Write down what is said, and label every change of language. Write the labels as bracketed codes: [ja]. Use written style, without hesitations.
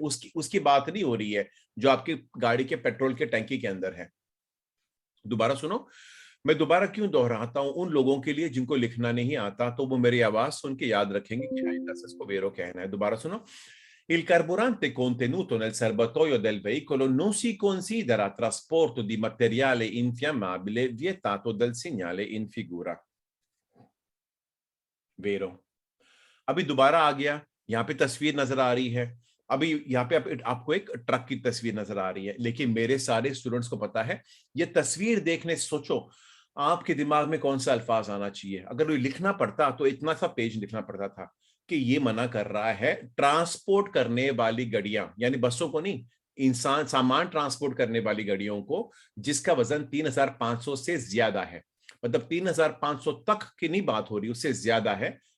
[hi] उसकी उसकी बात नहीं हो रही है जो आपकी गाड़ी के पेट्रोल के टंकी के अंदर है। दोबारा सुनो, मैं दोबारा क्यों दोहराता हूं? उन लोगों के लिए जिनको लिखना नहीं आता, तो वो मेरी आवाज सुन के याद रखेंगे कि शायद इसको वेरो कहना है। दोबारा सुनो, [it] Il carburante contenuto nel serbatoio del veicolo non si considera trasporto di materiale infiammabile vietato dal segnale in figura. Vero। [hi] अभी दोबारा आ गया, यहाँ पे तस्वीर नजर आ रही है। अभी यहाँ पे आपको एक ट्रक की तस्वीर नजर आ रही है, लेकिन मेरे सारे स्टूडेंट्स को पता है ये तस्वीर देखने से सोचो आपके दिमाग में कौन सा अल्फाज आना चाहिए। अगर कोई लिखना पड़ता तो इतना सा पेज लिखना पड़ता था कि ये मना कर रहा है ट्रांसपोर्ट करने वाली गाड़ियां, यानी बसों को नहीं, इंसान सामान ट्रांसपोर्ट करने वाली गाड़ियों को जिसका वजन 3,500 से ज्यादा है, मतलब 3,500 तक की नहीं बात हो रही, उससे ज्यादा है।